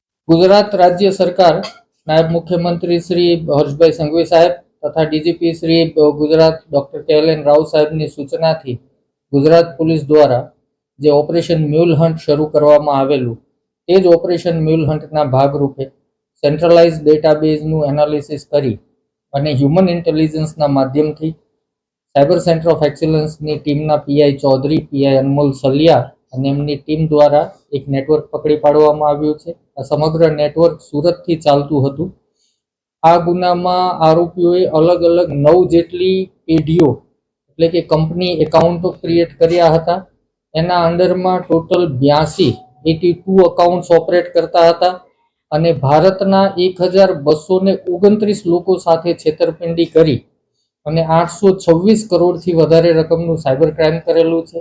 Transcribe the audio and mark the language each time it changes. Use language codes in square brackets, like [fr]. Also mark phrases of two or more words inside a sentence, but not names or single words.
[gu] ગુજરાત રાજ્ય સરકાર નાયબ મુખ્યમંત્રી શ્રી હર્ષભાઈ સંઘવી સાહેબ તથા ડીજીપી શ્રી ગુજરાત ડૉક્ટર KLN રાવ સાહેબની સૂચનાથી ગુજરાત પોલીસ દ્વારા જે [en] Operation Mule Hunt [gu] શરૂ કરવામાં આવેલું તે જ [en] Operation Mule Huntના [gu] ભાગરૂપે [en] centralized databaseનું analysis [gu] કરી અને [en] human intelligenceના [gu] માધ્યમથી [en] Cyber Centre of Excellenceની teamના [gu] PI ચૌધરી PI અનમોલ સલિયા અને એમની ટીમ દ્વારા એક નેટવર્ક પકડી પાડવામાં આવ્યું છે। આ સમગ્ર નેટવર્ક સુરતથી ચાલતું હતું। આ ગુનામાં આરોપીઓએ અલગ અલગ 9 જેટલી પેઢીઓ એટલે કે [en] company accounts create [gu] કર્યા હતા। એના અંડરમાં ટોટલ 82 અકાઉન્ટ્સ ઓપરેટ કરતા હતા અને ભારતના 1229 લોકો સાથે છેતરપિંડી કરી અને 826 કરોડથી વધારે રકમનું [en] cyber crime [gu] કરેલું છે।